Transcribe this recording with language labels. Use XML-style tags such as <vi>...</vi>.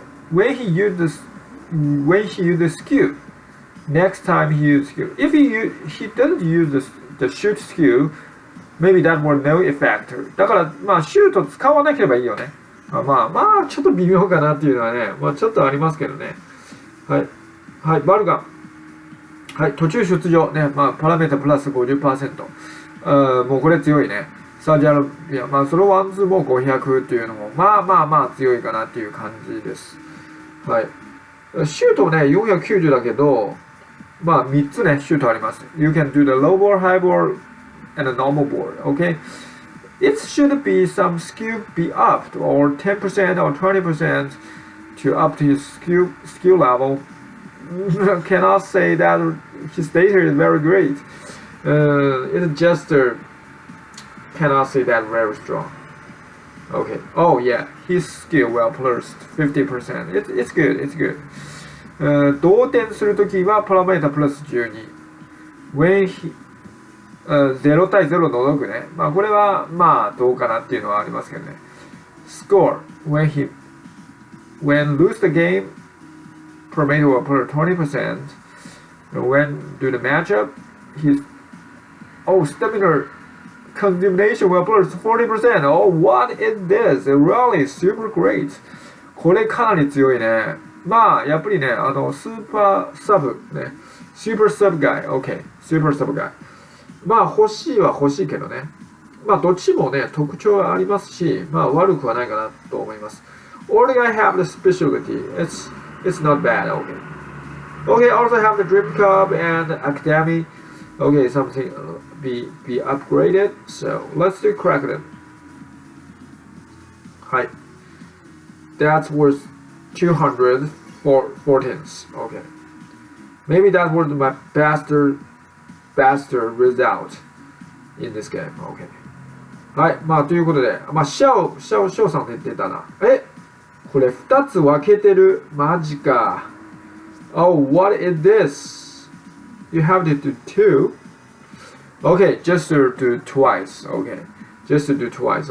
<en>When he uses the skill, next time he uses skill. If he doesn't use the shoot skill, maybe that will no effect.</en> <ja>だからシュート使わなければいいよね。ちょっと微妙かなっていうのはね、ちょっとありますけどね。はい、バルガン。はい、途中出場ね、パラメータプラス 50%。もうこれ強いね。サウジアラビア、そのワンツーも500っていうのも、強いかなっていう感じです。はい。シュートね、490だけど、3つね、シュートあります。</ja> <en>You can do the low ball, high ball, and a normal ball, okay? It should be some skill be upped, or 10% or 20% to up to his skill level. Cannot say that his data is very great. It's just cannot say that very strong. Okay. Oh yeah, his skill will plus 50%. It's good. It's good.</en> <ja>同点するときはパラメータプラス12。</ja> <en>When he</en> <ja>0対0除くね。これはどうかなっていうのはありますけどね。</ja> <en>Score when lose the game, parameter will plus 20%. When do the matchup, his stamina consumption will plus 40%. Oh, what is this? Really super great.</en> <ja>これかなり強いね。やっぱりね、スーパーサブね。スーパーサブガイ。OK。 スーパーサブガイ。欲しいは欲しいけどね。どっちもね、特徴がありますし、悪くはないかなと思います。</ja> <en>Only I have the specialty. It's not bad. Okay. Okay, also have the Dream Cup and Academy. Okay, something be upgraded. So let's do Kraken. Hi. That's worth 214. Okay. Maybe that was my best result. in this game. Okay. はい。</en> <ja>まあ、ということで、まあ、シャオさんって出たな。これ2つ分けてる。マジか。</ja> <en>Oh, what is this? You have to do two? Okay, just to do twice. Okay. Just to do twice.</en>